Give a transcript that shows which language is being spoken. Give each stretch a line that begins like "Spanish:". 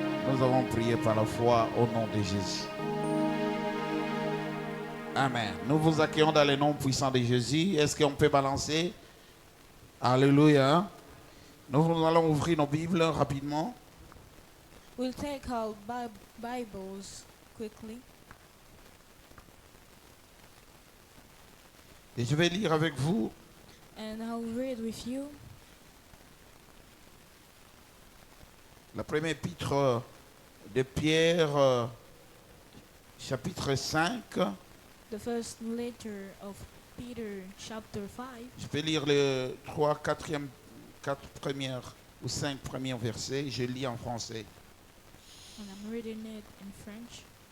French: Nous avons prié par la foi au nom de Jésus. Amen. Nous vous accueillons dans le nom puissant de Jésus. Est-ce qu'on peut balancer? Alléluia. Nous allons ouvrir nos Bibles rapidement.
English: We'll take our Bibles quickly.
French: Et je vais lire avec vous
English: And I'll read with you
French: la première épître de Pierre, chapitre 5.
English: the first letter of Peter, chapter 5.
French: Je vais lire les 3, 4 premières ou 5 premiers versets. Je lis en français.
English: And I'm reading it in French.